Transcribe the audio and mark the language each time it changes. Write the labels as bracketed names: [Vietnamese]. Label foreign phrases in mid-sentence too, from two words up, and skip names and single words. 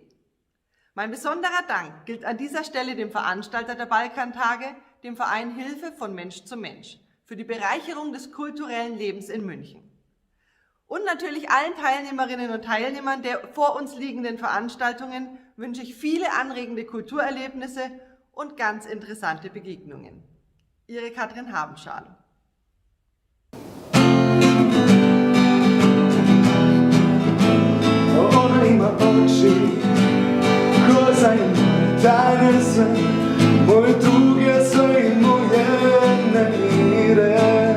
[German] Mein besonderer Dank gilt an dieser Stelle dem Veranstalter der Balkantage, dem Verein Hilfe, von Mensch zu Mensch, für die Bereicherung des kulturellen Lebens in München. Und natürlich allen Teilnehmerinnen und Teilnehmern der vor uns liegenden Veranstaltungen wünsche ich viele anregende Kulturerlebnisse und ganz interessante Begegnungen. Ihre Katrin Habenschal. [Croatian] Ona ima oči ko zainteresane se, moje tuge sve i moje nemire.